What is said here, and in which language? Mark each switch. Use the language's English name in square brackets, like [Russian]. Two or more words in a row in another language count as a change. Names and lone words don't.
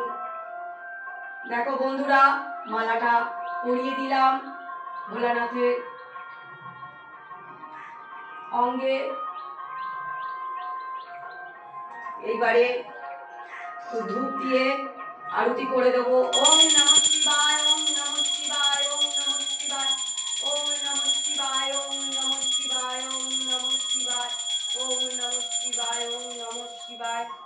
[Bangla] দেখো বন্ধুরা মালাটা পরিয়ে দিলাম ভোলানাথের অঙ্গে। এইবারে ধূপ দিয়ে আরতি করে দেবো। [Sanskrit] ওম নমঃ শিবায়, ওম নমঃ শিবায়, ওম নমঃ শিবায়, ওম নমঃ শিবায়, ওম নমঃ শিবায়, ওম নমঃ শিবায়, ওম নমঃ শিবায়, ওম নমঃ শিবায়।